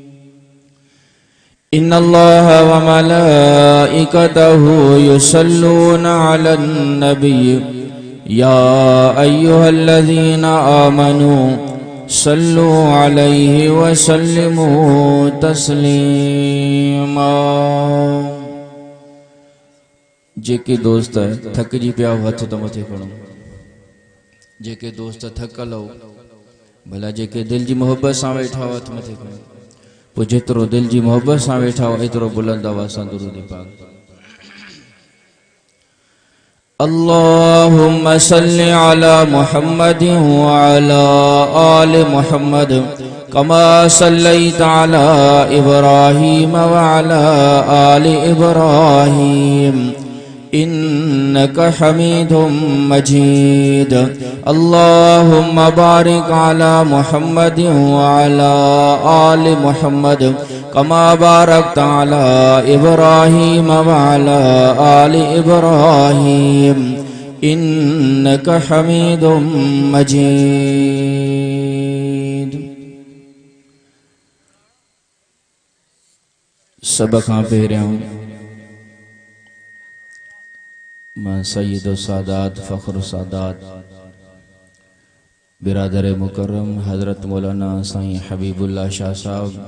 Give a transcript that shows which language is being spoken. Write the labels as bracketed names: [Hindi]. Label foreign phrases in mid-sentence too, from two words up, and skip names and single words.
[Arabic] إن الله وملائكته يصلون على النبي يا أيها الذين آمنوا صلوا عليه وسلموا تسليما. [Sindhi] जेके दोस्त थकजी पिया हथ तो मथे खणो. जेके दोस्त थकल हो भला जेके दिल जी मोहब्बत सां वेठा हथ मथे खणो. पोइ जेतिरो दिल जी मोहब्बत सां वेठा हो एतिरो बुलंद आवाज़ सां दुरूद पाक. [Arabic] اللهم صل على محمد وعلى آل محمد كما صليت على إبراهيم وعلى آل إبراهيم إنك حميد مجيد. اللهم بارك على محمد وعلى آل محمد كما باركت على إبراهيم وعلى آل إبراهيم إنك حميد مجيد. [Sindhi] सब खां पहिरियों मां सय्यद सादात फ़ख्र सादात बिरादर मुकर्रम हज़रत मौलाना साईं हबीबुल्लाह शाह साहब,